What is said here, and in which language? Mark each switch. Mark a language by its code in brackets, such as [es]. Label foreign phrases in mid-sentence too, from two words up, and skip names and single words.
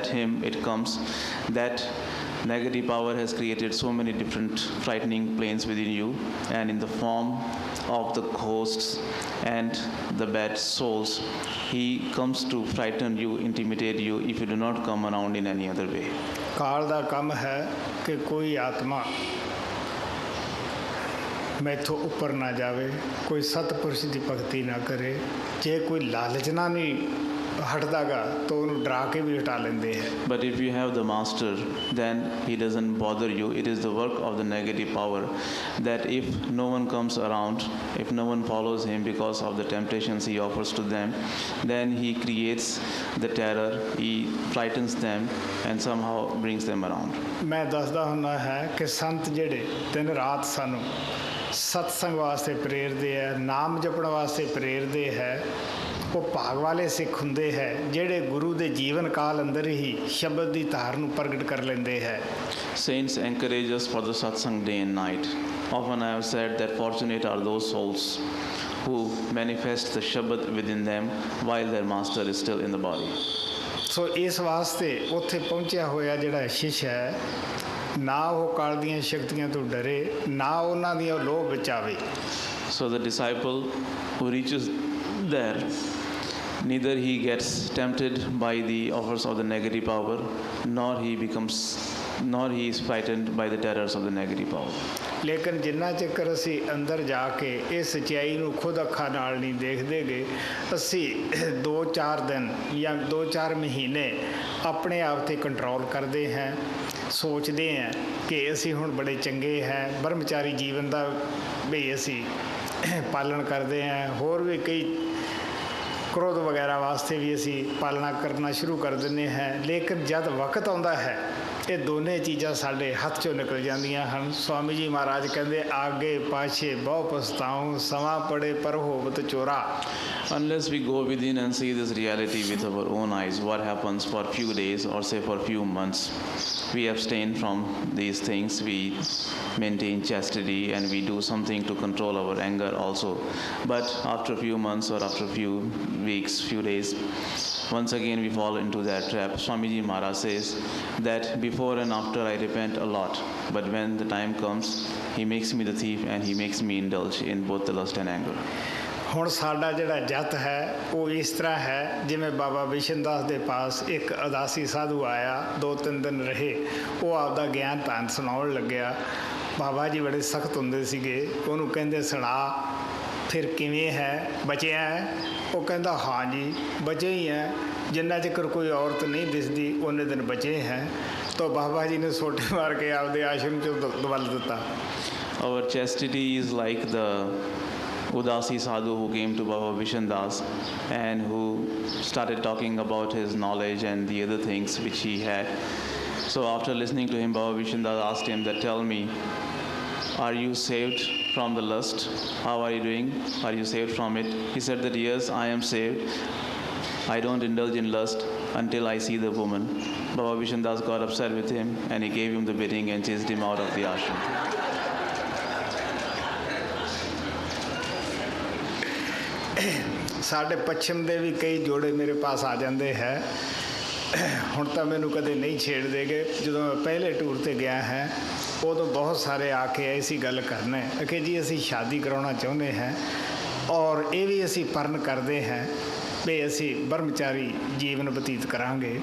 [en] In that hymn it comes that Negative power has created so many different frightening planes within you, and in the form of the ghosts and the bad souls, he comes to frighten you, intimidate you if you do not come around in any other way. [pa] ਕਾਲ ਦਾ ਕੰਮ ਹੈ ਕਿ ਕੋਈ ਆਤਮਾ ਮੈਥੋਂ ਉੱਪਰ ਨਾ ਜਾਵੇ, ਕੋਈ ਸਤਪੁਰਸ਼ ਦੀ ਭਗਤੀ ਨਾ ਕਰੇ। ਜੇ ਕੋਈ ਲਾਲਚਨਾ ਨਹੀਂ ਹਟਦਾਗਾ ਤਾਂ ਉਹਨੂੰ ਡਰਾ ਕੇ ਵੀ ਹਟਾ ਲੈਂਦੇ ਹੈ। [en] But if you have the master, then he doesn't bother you. It is the work of the negative power that if no one comes around, if no one follows him because of the temptations he offers to them, then he creates the terror, he frightens them and somehow brings them around. [pa] ਮੈਂ ਦੱਸਦਾ ਹੁੰਦਾ ਹੈ ਕਿ ਸੰਤ ਜਿਹੜੇ ਦਿਨ ਰਾਤ ਸਾਨੂੰ ਸਤਸੰਗ ਵਾਸਤੇ ਪ੍ਰੇਰਦੇ ਹੈ, ਨਾਮ ਜਪਣ ਵਾਸਤੇ ਪ੍ਰੇਰਦੇ ਹੈ, ਉਹ ਭਾਗ ਵਾਲੇ ਸਿੱਖ ਹੁੰਦੇ ਹੈ ਜਿਹੜੇ ਗੁਰੂ ਦੇ ਜੀਵਨ ਕਾਲ ਅੰਦਰ ਹੀ ਸ਼ਬਦ ਦੀ ਧਾਰ ਨੂੰ ਪ੍ਰਗਟ ਕਰ ਲੈਂਦੇ ਹੈ। [en] Saints encourage us for the satsang day and night. Often I have said that fortunate are those souls who manifest the Shabad within them while their master is still in the body. [pa] ਸੋ ਇਸ ਵਾਸਤੇ ਉੱਥੇ ਪਹੁੰਚਿਆ ਹੋਇਆ ਜਿਹੜਾ ਸ਼ਿਸ਼ ਹੈ, ਨਾ ਉਹ ਕਾਲ ਦੀਆਂ ਸ਼ਕਤੀਆਂ ਤੋਂ ਡਰੇ, ਨਾ ਉਹਨਾਂ ਦੀਆਂ ਉਹ ਲੋਭ ਵਿੱਚ ਆਵੇ। So the disciple who reaches there, neither he gets tempted by the offers of the negative power, nor he is frightened by the terrors of the negative power. ਲੇਕਿਨ ਜਿੰਨਾ ਚਿਰ ਅਸੀਂ ਅੰਦਰ ਜਾ ਕੇ ਇਹ ਸੱਚਾਈ ਨੂੰ ਖੁਦ ਅੱਖਾਂ ਨਾਲ ਨਹੀਂ ਦੇਖਦੇ ਗੇ, ਅਸੀਂ 2-4 ਦਿਨ ਜਾਂ 2-4 ਮਹੀਨੇ ਆਪਣੇ ਆਪ 'ਤੇ ਕੰਟਰੋਲ ਕਰਦੇ ਹਾਂ, ਸੋਚਦੇ ਹਾਂ ਕਿ ਅਸੀਂ ਹੁਣ ਬੜੇ ਚੰਗੇ ਹੈ, ਬ੍ਰਹਮਚਾਰੀ ਜੀਵਨ ਦਾ ਵੀ ਅਸੀਂ ਪਾਲਣ ਕਰਦੇ ਹਾਂ, ਹੋਰ ਵੀ ਕਈ ਕ੍ਰੋਧ ਵਗੈਰਾ ਵਾਸਤੇ ਵੀ ਅਸੀਂ ਪਾਲਣਾ ਕਰਨਾ ਸ਼ੁਰੂ ਕਰ ਦਿੰਦੇ ਹਾਂ। ਲੇਕਿਨ ਜਦ ਵਕਤ ਆਉਂਦਾ ਹੈ ਇਹ ਦੋਨੇ ਚੀਜ਼ਾਂ ਸਾਡੇ ਹੱਥ 'ਚੋਂ ਨਿਕਲ ਜਾਂਦੀਆਂ ਹਨ। ਸਵਾਮੀ ਜੀ ਮਹਾਰਾਜ ਕਹਿੰਦੇ [hi] आगे पाछे बहु पछताउ, समां पड़े पर होवत चोरा। [en] Unless we go within and see this reality with our own eyes, what happens for a few days or say for a few months, we abstain from these things, we maintain chastity and we do something to control our anger also. But after a few months or after a few weeks, few days, once again we fall into that trap. Swamiji Maharaj says that before and after I repent a lot, but when the time comes, he makes me the thief and he makes me indulge in both the lust and anger. [pa] ਹੁਣ ਸਾਡਾ ਜਿਹੜਾ ਜਤ ਹੈ ਉਹ ਇਸ ਤਰ੍ਹਾਂ ਹੈ, ਜਿਵੇਂ ਬਾਬਾ ਵਿਸ਼ਨ ਦਾਸ ਦੇ ਪਾਸ ਇੱਕ ਉਦਾਸੀ ਸਾਧੂ ਆਇਆ, 2-3 ਦਿਨ ਰਹੇ, ਉਹ ਆਪਦਾ ਗਿਆਨ ਧਾਨ ਸੁਣਾਉਣ ਲੱਗਿਆ। ਬਾਬਾ ਜੀ ਬੜੇ ਸਖਤ ਹੁੰਦੇ ਸੀਗੇ, ਉਹਨੂੰ ਕਹਿੰਦੇ ਸੁਣਾ ਫਿਰ ਕਿਵੇਂ ਹੈ, ਬਚਿਆ ਹੈ? ਉਹ ਕਹਿੰਦਾ ਹਾਂ ਜੀ ਬਚੇ ਹੀ ਹੈ, ਜਿੰਨਾ ਚਿਰ ਕੋਈ ਔਰਤ ਨਹੀਂ ਦਿਸਦੀ ਉਹਨੇ ਦਿਨ ਬਚੇ ਹੈ। ਤਾਂ ਬਾਬਾ ਜੀ ਨੇ ਸੋਟੇ ਮਾਰ ਕੇ ਆਪਦੇ ਆਸ਼ਰਮ 'ਚੋਂ ਦਵਲ ਦਿੱਤਾ। [en] Our chastity is like the Udasi sadhu who came to Baba Vishan Das and who started talking about his knowledge and the other things which he had. So after listening to him, Baba Vishan Das asked him that, tell me, are you saved from the lust? How are you doing? Are you saved from it? He said that yes, I am saved. I don't indulge in lust until I see the woman. Baba Vishan Das got upset with him and he gave him the beating and chased him out of the ashram. [pa] ਸਾਡੇ ਪੱਛਮ ਦੇ ਵੀ ਕਈ ਜੋੜੇ ਮੇਰੇ ਪਾਸ ਆ ਜਾਂਦੇ ਹੈ। ਹੁਣ ਤਾਂ ਮੈਨੂੰ ਕਦੇ ਨਹੀਂ ਛੇੜਦੇ ਗੇ। ਜਦੋਂ ਮੈਂ ਪਹਿਲੇ ਟੂਰ 'ਤੇ ਗਿਆ ਹੈ ਉਦੋਂ ਬਹੁਤ ਸਾਰੇ ਆ ਕੇ ਐਸੀ ਗੱਲ ਕਰਨੇ ਕਿ ਜੀ ਅਸੀਂ ਸ਼ਾਦੀ ਕਰਾਉਣਾ ਚਾਹੁੰਦੇ ਹਾਂ ਔਰ ਇਹ ਵੀ ਅਸੀਂ ਪਰਨ ਕਰਦੇ ਹਾਂ ਵੀ ਅਸੀਂ ਬ੍ਰਹਮਚਾਰੀ ਜੀਵਨ ਬਤੀਤ ਕਰਾਂਗੇ।